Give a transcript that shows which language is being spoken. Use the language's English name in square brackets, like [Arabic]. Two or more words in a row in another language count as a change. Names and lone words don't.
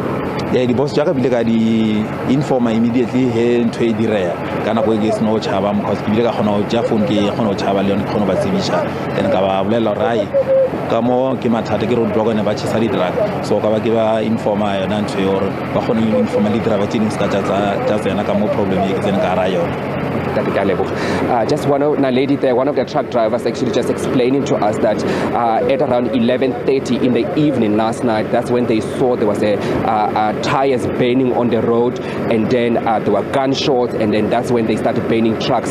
[Northern Sotho] Di-boss jaaka bile ka di-informa immediately he ntho e direa ka nako e ke seno o tšhaba because ke bile ka kgona go ja phone ke kgona go tšhaba le yone ke kgona go ba tsebiša, then ka ba bolela gore ai ka mo ke mathata ke [English] road block [Northern Sotho] ne ba tšhesa di-truck, so ka ba ke ba informa yona ntho e gore ba kgone go informa le driver tse dingwe se ka tša tsena ka mo problem e ke tsene ka ara yone. [English] Just one of the truck drivers actually just explaining to us that at around 11:30 in the evening last night, that's when they saw there was a tires burning on the road, and then there were gunshots, and then that's when they started burning trucks.